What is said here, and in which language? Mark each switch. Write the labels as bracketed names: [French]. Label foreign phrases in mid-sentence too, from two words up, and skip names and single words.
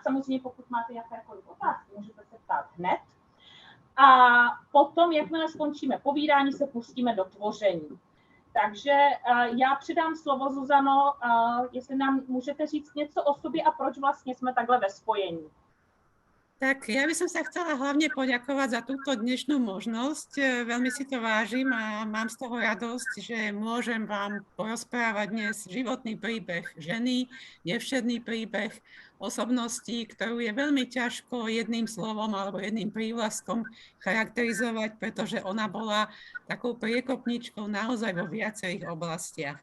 [Czech] Samozřejmě pokud máte jakékoliv otázky, můžete se ptát hned. A potom, jakmile skončíme povídání, se pustíme do tvoření. Takže já předám slovo, Zuzano, jestli nám můžete říct něco o sobě a proč vlastně jsme takhle ve spojení. [Slovak] Tak ja by som sa chcela hlavne poďakovať za túto dnešnú možnosť. Veľmi si to vážim a mám z toho radosť, že môžem vám porozprávať dnes životný príbeh ženy, nevšedný príbeh osobnosti, ktorú je veľmi ťažko jedným slovom alebo jedným prívlastkom charakterizovať, pretože ona bola takou priekopničkou naozaj vo viacerých oblastiach.